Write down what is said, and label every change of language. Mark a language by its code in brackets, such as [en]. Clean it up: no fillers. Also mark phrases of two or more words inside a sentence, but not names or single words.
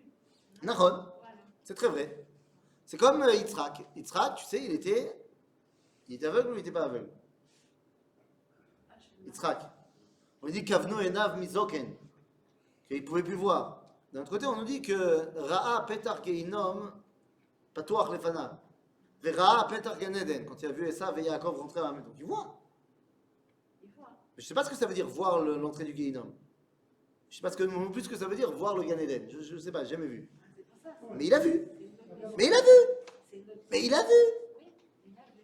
[fr] Nahon. Voilà. C'est très vrai. C'est comme Yitzhak. Yitzhak, tu sais, il était aveugle ou il n'était pas aveugle? Ah, je- Yitzhak. On dit [he] Kavno enav mizoken, [fr] qu'il ne pouvait plus voir. D'un autre côté, on nous dit que [he] Ra'a petar geinom patuach lefanav. [fr] Et [he] Ra'a petar gan Eden, [fr] quand il a vu Esav et Yaakov rentrer à la maison. Tu vois? Il voit. Je ne sais pas ce que ça veut dire voir l'entrée du Gehinnom. Je ne sais pas non plus ce que ça veut dire voir le [he] Gan Eden. [fr] Je ne sais pas, j'ai jamais vu. Ah, c'est pour ça. Mais il a vu. C'est une autre- Mais il a vu. c'est une autre- Mais il a vu. Oui, il a vu.